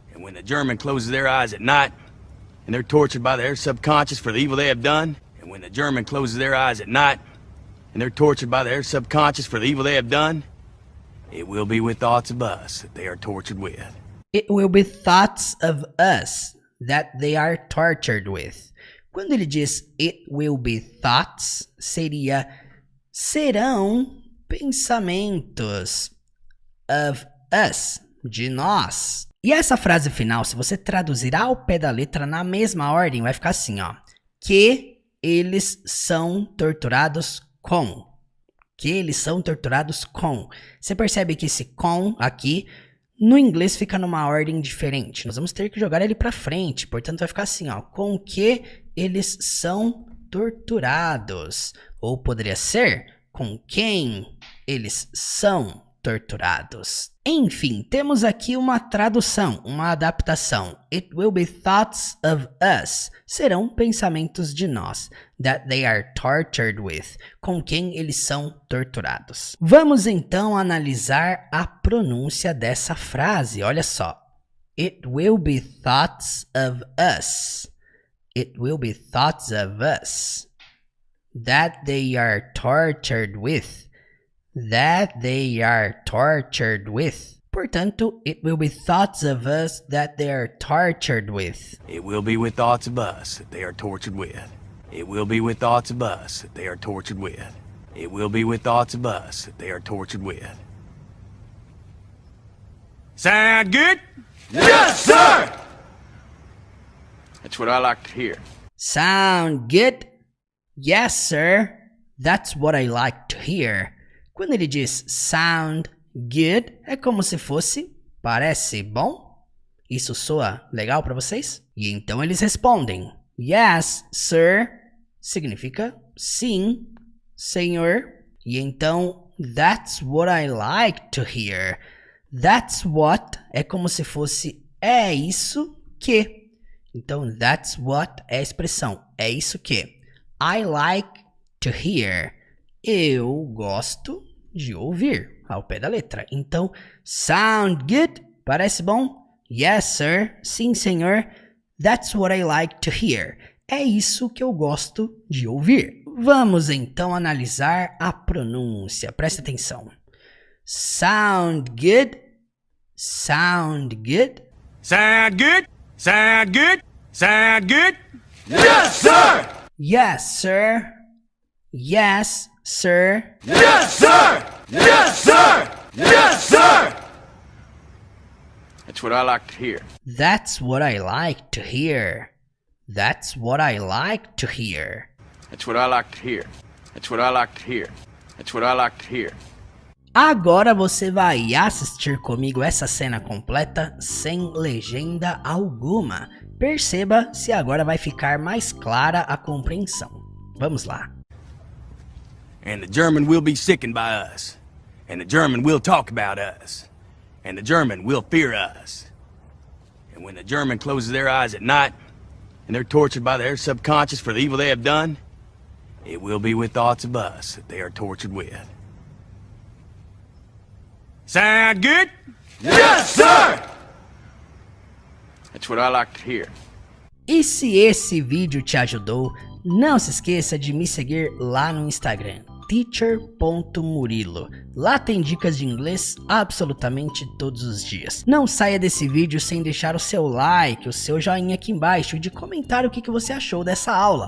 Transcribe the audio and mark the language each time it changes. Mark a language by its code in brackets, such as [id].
[en] And when the German closes their eyes at night, and they're tortured by their subconscious for the evil they have done. And when the German closes their eyes at night, and they're tortured by their subconscious for the evil they have done, it will be with thoughts of us that they are tortured with. It will be thoughts of us that they are tortured with. [pt] Quando ele diz [en] it will be thoughts, [pt] seria serão pensamentos [en] of us, [pt] de nós. E essa frase final, se você traduzir ao pé da letra na mesma ordem, vai ficar assim, ó. Que eles são torturados com. Que eles são torturados com. Você percebe que esse com aqui, no inglês fica numa ordem diferente. Nós vamos ter que jogar ele para frente. Portanto, vai ficar assim, ó. Com que eles são torturados. Ou poderia ser com quem eles são torturados. Enfim, temos aqui uma tradução, uma adaptação. [en] It will be thoughts of us. [pt] Serão pensamentos de nós. [en] That they are tortured with. [pt] Com quem eles são torturados. Vamos então analisar a pronúncia dessa frase. Olha só. [en] It will be thoughts of us. It will be thoughts of us. That they are tortured with. That they are tortured with. [pt] Portanto, [en] it will be thoughts of us that they are tortured with. It will be with thoughts of us that they are tortured with. It will be with thoughts of us that they are tortured with. It will be with thoughts of us that they are tortured with. Sound good? Yes, sir! That's what I like to hear. Sound good? Yes, sir. That's what I like to hear. [pt] Quando ele diz [en] sound good, [pt] é como se fosse parece bom? Isso soa legal para vocês? E então eles respondem [en] yes, sir. [pt] Significa sim, senhor. E então [en] that's what I like to hear. That's what [pt] é como se fosse é isso que. Então [en] that's what [pt] é a expressão é isso que. [en] I like to hear. [pt] Eu gosto de ouvir, ao pé da letra. Então, [en] sound good? [pt] Parece bom? [en] Yes, sir. [pt] Sim, senhor. [en] That's what I like to hear. [pt] É isso que eu gosto de ouvir. Vamos então analisar a pronúncia. Presta atenção. [en] Sound good? Sound good? Sound good? Sound good? Sound good? Yes, sir! Yes, sir. Yes, sir. Yes, sir! Yes, sir! Yes, sir! That's what I like to hear. That's what I like to hear. That's what I like to hear. That's what I like to hear. That's what I like to hear. That's what I like to hear. [pt] Agora você vai assistir comigo essa cena completa sem legenda alguma. Perceba se agora vai ficar mais clara a compreensão. Vamos lá. [en] And the German will be sickened by us. And the German will talk about us. And the German will fear us. And when the German closes their eyes at night, and they're tortured by their subconscious for the evil they have done, it will be with thoughts of us that they are tortured with. Sound good? Yes, sir! That's what I like to hear. [pt] E se esse vídeo te ajudou, não se esqueça de me seguir lá no Instagram, teacher.murilo. Lá tem dicas de inglês absolutamente todos os dias. Não saia desse vídeo sem deixar o seu like, o seu joinha aqui embaixo e de comentar o que você achou dessa aula.